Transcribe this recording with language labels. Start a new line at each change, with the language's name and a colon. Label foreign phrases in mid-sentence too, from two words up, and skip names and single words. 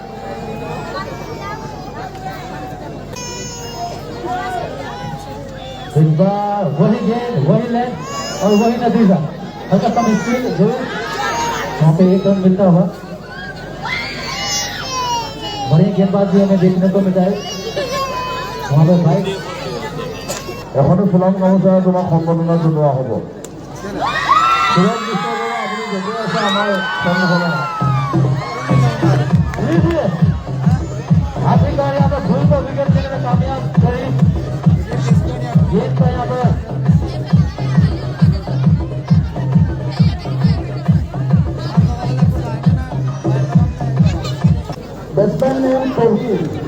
Hindi: इस बार वही गेंद वही लेंथ और वही नतीजा, हल्का कम स्पीड जरूर वहाँ पे 1 रन मिलता होगा। बढ़िया गेंदबाजी हमें देखने को मिलता है वहाँ पे भाई।
Assamese: এখনো সুনাম গামোচা তোমাক সম্বৰ্ধনা জনোৱা হ'ব। সুনাম বিশ্বকৰ্মা আপুনি য'তে আছে আমাৰ সন্মুখলৈ
Hindi: आखिरकार यहाँ पर भूल को विकेट लेने में कामयाब करी गेंद का यहाँ पर बैट्समैन ने तौहीद